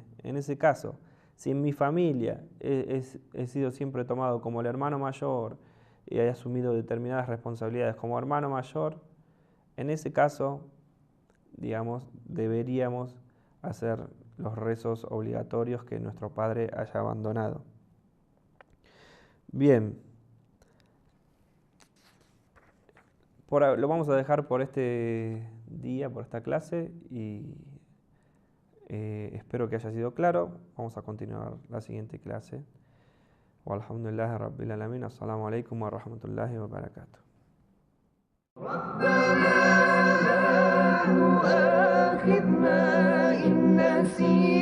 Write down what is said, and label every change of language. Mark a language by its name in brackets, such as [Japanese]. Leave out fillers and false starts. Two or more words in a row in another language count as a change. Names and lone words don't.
[Spanish] En ese caso, si en mi familia he sido siempre tomado como el hermano mayor y he asumido determinadas responsabilidades como hermano mayor, en ese caso, digamos, deberíamos hacer los rezos obligatorios que nuestro padre haya abandonado. Bien, lo vamos a dejar por este día, por esta clase, y espero que haya sido claro. Vamos a continuar la siguiente clase. [Arabic] والحمد لله رب العالمين. السلام عليكم ورحمة الله وبركاته. ربنا لا تؤاخذنا إن نسينا